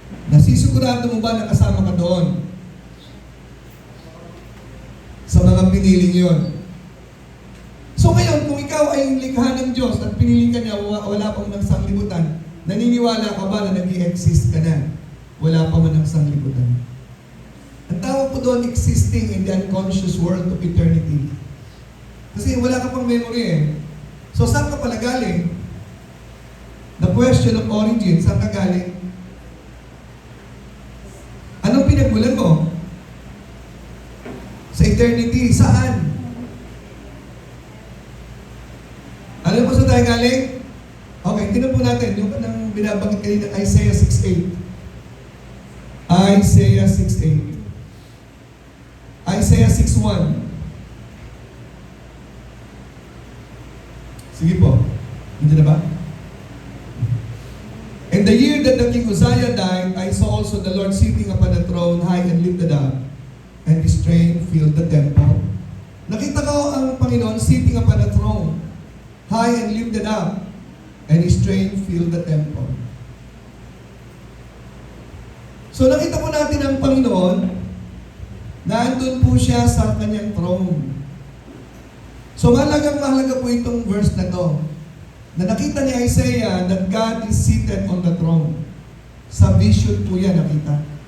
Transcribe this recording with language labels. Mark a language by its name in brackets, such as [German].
[Filipino] Nasisigurado mo ba na kasama ka doon? Sa mga piniling yon. So ngayon, kung ikaw ay likha ng Diyos at pinili ka niya, wala pang ng sanglibutan, naniniwala ka ba na nag-i-exist ka na? Wala pa man ng sanglibutan. Ang tawag po doon, [English] existing in the unconscious world of eternity. [Filipino] Kasi wala ka pang memory eh. So saan ka pala galing? [English] The question of origin, [Filipino] saan ka galing? Anong pinagmulan mo? Sa eternity, saan? Alam mo saan tayo galing? Okay, tingnan po natin yung kanang binabanggit kanina, Isaiah 6:8. [English] Isaiah 6:8. Isaiah 6:1. [Filipino] Sige po. Hindi na ba? [English] In the year that the King Uzziah died, I saw also the Lord sitting upon a throne, high and lifted up, and His train filled the temple. [Filipino] Nakita ko ang Panginoon [English] sitting upon a throne, high and lifted up, and His train filled the temple. [Filipino] So nakita po natin ang Panginoon, nandun po siya sa kanyang throne. So mahalaga po itong verse na to, na nakita ni Isaiah [English] that God is seated on the throne. [Filipino] Sa vision po yan nakita.